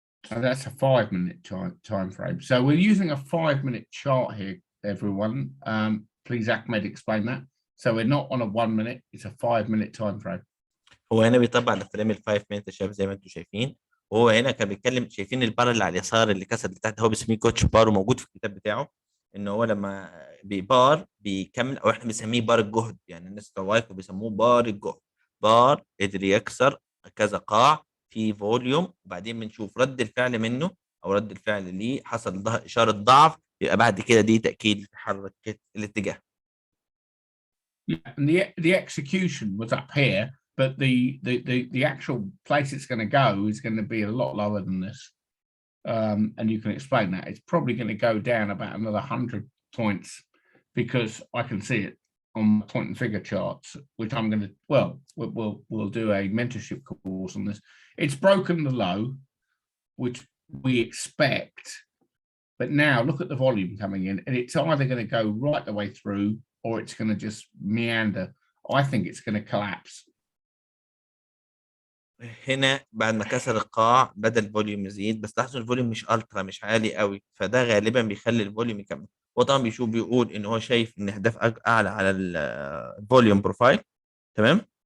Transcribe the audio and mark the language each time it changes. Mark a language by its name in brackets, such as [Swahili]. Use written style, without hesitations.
[English] And that's a 5-minute time frame. So we're using a 5-minute chart here, everyone. Please, Ahmed, explain that. So we're not on a 1 minute, it's a 5-minute time frame. [Arabic] هو هنا بيطبق على فريم ال5 مينت يا شباب زي ما انتم شايفين. وهو هنا كان بيتكلم، شايفين البار اللي على اليسار اللي كسر اللي تحت، هو بيسميه كوتش بار، وموجود في الكتاب بتاعه. ان هو لما بيبار بيكمل، او احنا بنسميه بار الجهد، يعني الناس الروايكو بيسموه بار الجهد. بار قدر يكسر كذا قاع في فوليوم، وبعدين بنشوف رد الفعل منه، او رد الفعل ليه حصل اشاره ضعف، يبقى بعد كده دي تاكيد لتحرك الاتجاه. [English] Yeah, and the execution was up here, but the actual place it's going to go is going to be a lot lower than this. And you can explain that. It's probably going to go down about another 100 points because I can see it on point and figure charts, which I'm going to, well, we'll do a mentorship course on this. It's broken the low, which we expect, but now look at the volume coming in, and it's either going to go right the way through or it's going to just meander. I think it's going to collapse. [Arabic] هنا بعد ما كسر القاع بدأ الفوليوم يزيد، بس لاحظوا الفوليوم مش الترا، مش عالي قوي، فده غالبا بيخلي الفوليوم يكمل. هو طبعا بيقول ان هو شايف ان اهداف اعلى على الفوليوم بروفايل. تمام.